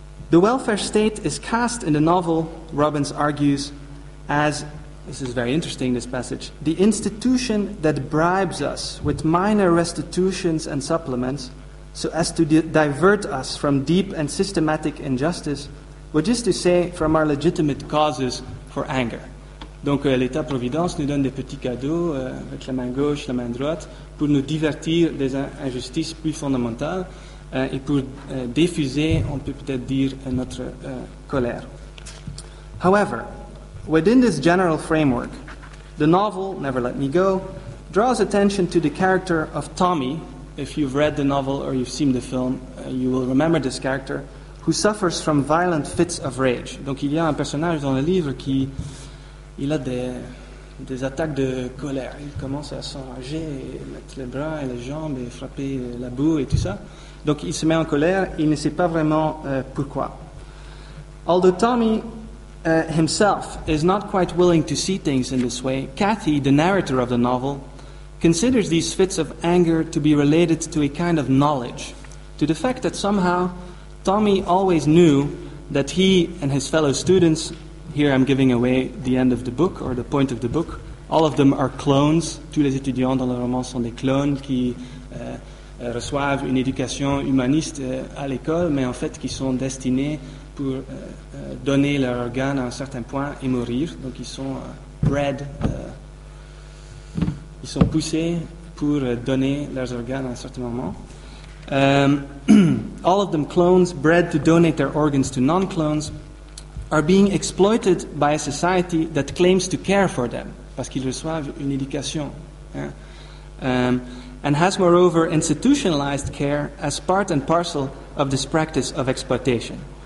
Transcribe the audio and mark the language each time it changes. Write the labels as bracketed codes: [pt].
[en] The welfare state is cast in the novel, Robbins argues, as, this is very interesting, this passage, the institution that bribes us with minor restitutions and supplements so as to divert us from deep and systematic injustice, which is to say, from our legitimate causes for anger. [fr] Donc l'État-providence nous donne des petits cadeaux avec la main gauche, la main droite, pour nous divertir des injustices plus fondamentales et pour diffuser, on peut peut-être dire, notre colère. [en] However, within this general framework, the novel, Never Let Me Go, draws attention to the character of Tommy. If you've read the novel or you've seen the film, you will remember this character, who suffers from violent fits of rage. [fr] Donc il y a un personnage dans le livre qui a des attaques de colère. Il commence à s'enrager, et mettre les bras et les jambes et frapper la boue et tout ça. Donc il se met en colère et il ne sait pas vraiment pourquoi. [en] Although Tommy himself is not quite willing to see things in this way, Kathy, the narrator of the novel, considers these fits of anger to be related to a kind of knowledge, to the fact that somehow Tommy always knew that he and his fellow students, here I'm giving away the end of the book, or the point of the book, all of them are clones. [fr] Tous les étudiants dans le roman sont des clones qui reçoivent une éducation humaniste à l'école, mais en fait qui sont destinés pour donner leur organe à un certain point et mourir. Donc ils sont bred, ils sont poussés pour donner leurs organes à un certain moment. [en] All of them clones, bred to donate their organs to non-clones, are being exploited by a society that claims to care for them, [fr] parce qu'ils reçoivent une éducation, [en] and has moreover institutionalized care as part and parcel of this practice of exploitation.